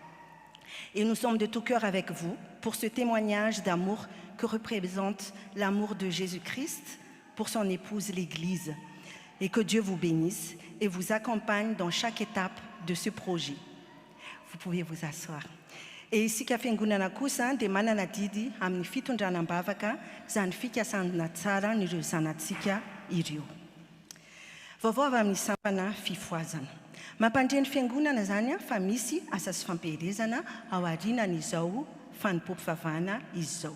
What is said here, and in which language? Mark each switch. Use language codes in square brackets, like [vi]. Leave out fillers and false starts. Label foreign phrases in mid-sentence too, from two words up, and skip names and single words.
[fr] Et nous sommes de tout cœur avec vous pour ce témoignage d'amour que représente l'amour de Jésus-Christ pour son épouse l'Église. Et que Dieu vous bénisse et vous accompagne dans chaque étape de ce projet. Vous pouvez vous asseoir. Et ici, [mg] fiangonana kosa dia manana didy amin'ny fitondranam-bavaka izany fikasana tsara n'ireo zanatsika ireo. Vaovao avy amin'ny sampana fifoazana. Mampandreny fiangonana zany fa misy asa sy fampielezana ao aorianan'izao fanompom-pivavahana izao.